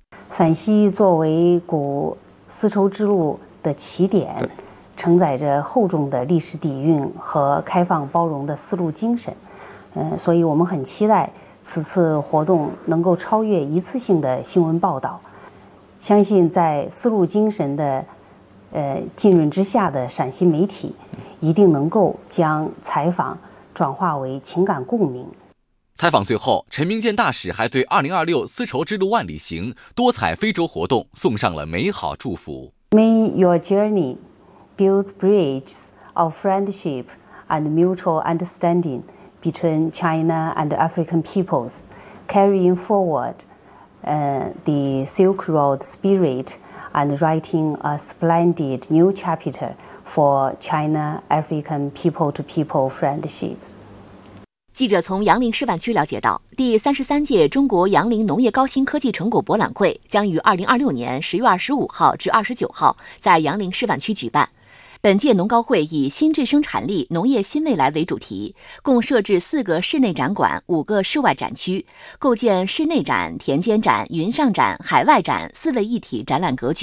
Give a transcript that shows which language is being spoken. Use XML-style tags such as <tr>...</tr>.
<zh>陕西作为古丝绸之路的起点，承载着厚重的历史底蕴和开放包容的丝路精神，所以我们很期待此次活动能够超越一次性的新闻报道，相信在丝路精神的浸润之下的陕西媒体一定能够将采访转化为情感共鸣。采访最后，陈明健大使还对2026丝绸之路万里行多彩非洲活动送上了美好祝福。</zh> <en>May your journey builds bridges of friendship and mutual understanding between China and African peoples, carrying forward the Silk Road spirit and writing a splendid new chapter for China-African people-to-people friendships.</en> <zh>记者从杨凌示范区了解到，第33届中国杨凌农业高新科技成果博览会将于2026年10月25号至29号在杨凌示范区举办。本届农高会以新质生产力、农业新未来为主题，共设置4个室内展馆、5个室外展区，构建室内展、田间展、云上展、海外展4位一体展览格局。</zh>